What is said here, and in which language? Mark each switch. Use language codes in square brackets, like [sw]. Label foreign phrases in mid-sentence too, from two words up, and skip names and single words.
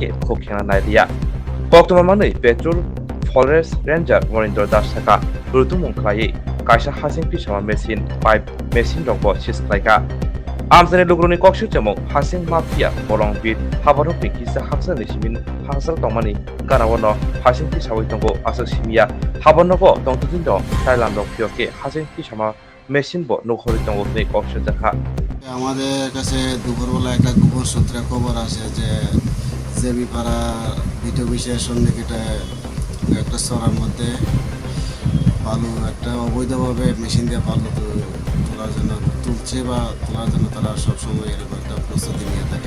[trp] खोखेना नायरिया बक्तमामानै पेट्रोल फरेस्ट रेंजर मरिंदर दास साका रुतुमं खायै कायसा हासिं पिसावा मेसिन पाइप मेसिन दंब सिसख्लायगा आमजानि लुग्रुनि कक्सु जमं हासिं माफिया बलं बिट हाबानो पिकिसा हाक्सा निसिमिन हांसाल तंमानि गानावनो हासिं पिसावै दंग आसो सिमिया हाबानोबो दंतुदिन दं थाइलाम दं पियके हासिं पिसामा मेसिन ब नखरि दंग नै कक्सु जाखा [bn] আমাদের কাছে দুপুরবেলা একটা গোপন সূত্রে খবর আছে যে জেবিপাড়া ভিডিও বিষয়ের সন্নিকটে একটা সরার মধ্যে বালু একটা অবৈধভাবে মেশিন দিয়ে বালু তোলার জন্য তুলছে বা তোলার জন্য তারা সবসময় এরকম একটা প্রস্তুতি নিয়ে থাকে।